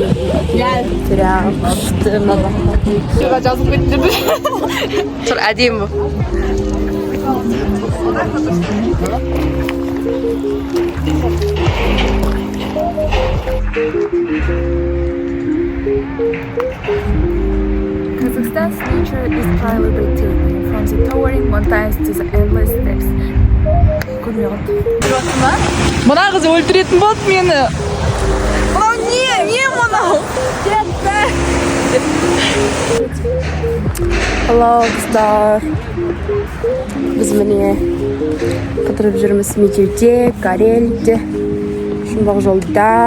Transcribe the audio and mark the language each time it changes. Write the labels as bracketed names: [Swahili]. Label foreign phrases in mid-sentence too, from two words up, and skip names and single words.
[Kazakh] Сыға жазып кетті. Тұр, әдемі. [English] Kazakhstan's nature is truly breathtaking, from the towering mountains to the endless steppes. [Kazakh] Мына қыз өлтіретін болды мені. Мынау не мынау? Hello, қыздар. Біз міне қыдырып жүрміз Медеуде, Горельникте, жұмбақ жолда.